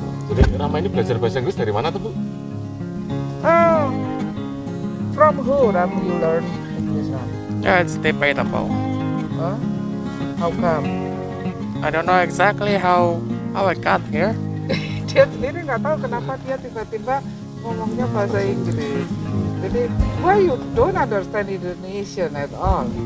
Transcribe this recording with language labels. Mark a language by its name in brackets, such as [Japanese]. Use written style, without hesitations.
[Indonesian] Jadi Rama ini belajar bahasa Inggris dari mana tuh, Bu? [English] From who Ram you learn English, Ram? Yeah, it's debatable. How come? I don't know exactly how I got here. [Indonesian] Dia sendiri nggak tahu kenapa dia tiba-tiba ngomongnya bahasa Inggris. [English] Jadi, why you don't understand Indonesian at all?